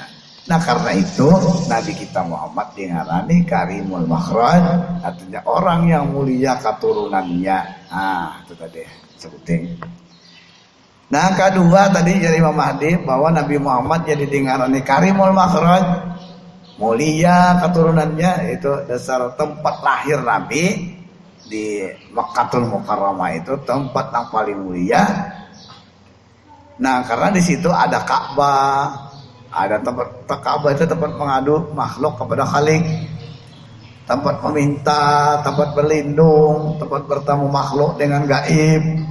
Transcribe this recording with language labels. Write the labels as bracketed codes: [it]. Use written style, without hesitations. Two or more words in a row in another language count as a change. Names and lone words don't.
[id] Nah karena itu Nabi kita Muhammad dingarani [ar] كريم المخرج, [id] artinya orang yang mulia keturunannya. Ah itu tadi sebuting. Nah kedua tadi jadi Imam Mahdi bahwa Nabi Muhammad jadi dingarani [ar] كريم المخرج, [id] mulia keturunannya itu dasar tempat lahir Nabi di Makkatul Mukarramah itu tempat yang paling mulia. Nah karena di situ ada Ka'bah, ada tempat Ka'bah itu tempat mengadu makhluk kepada Khalik, tempat meminta, tempat berlindung, tempat bertemu makhluk dengan gaib.